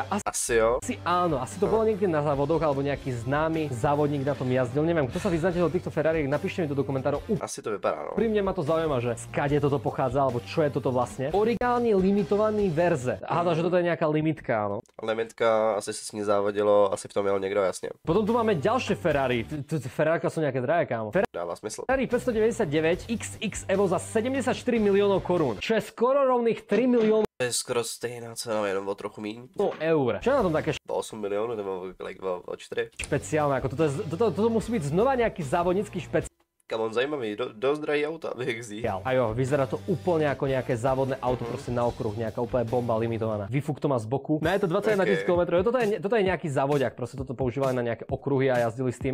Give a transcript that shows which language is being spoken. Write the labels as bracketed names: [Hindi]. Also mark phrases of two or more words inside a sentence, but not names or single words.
[Czech] Asi jo. [Slovak] Asi áno, asi to bolo niekde na závodoch alebo nejaký známy závodník na tom jazdil. Neviem, kto sa vyznáte do týchto Ferrari, napíšte mi to do komentárov. [Czech] Asi to vypadá, no. [Slovak] Pri mne ma to zaujíma, že skade toto pochádza, alebo čo je toto vlastne. Originálne [Czech] limitovaný verze. [Slovak] Aha, že toto je nejaká limitka, áno. Limitka, [Czech] asi se s ní závodilo, asi v tom jel někdo, jasně. [Slovak] Potom tu máme ďalšie Ferrari. Ferrari sú nejaké drahé, kámo. [Czech] Dává smysl. [Slovak] Ferrari 599 XX Evo za 74 miliónov korún, čo je skoro rovných 3 miliónov [Czech] To je skoro stejná cena, jenom o trochu míň. [Slovak] eur. Čo je na tom také [Czech] O 8 milionů, nebo like o 4. [Slovak] špeciálne? Ako toto musí byť znova nejaký závodnícky špeciál. [English] Come on, [Czech] zajímavý, dost drahý auta, vyhexí. [Slovak] A jo, vyzerá to úplne ako nejaké závodné auto, proste na okruh, nejaká úplne bomba limitovaná. Výfuk to má z boku. No je to 21 000 km, toto je nejaký závodiak, proste toto používali na nejaké okruhy a jazdili s tým.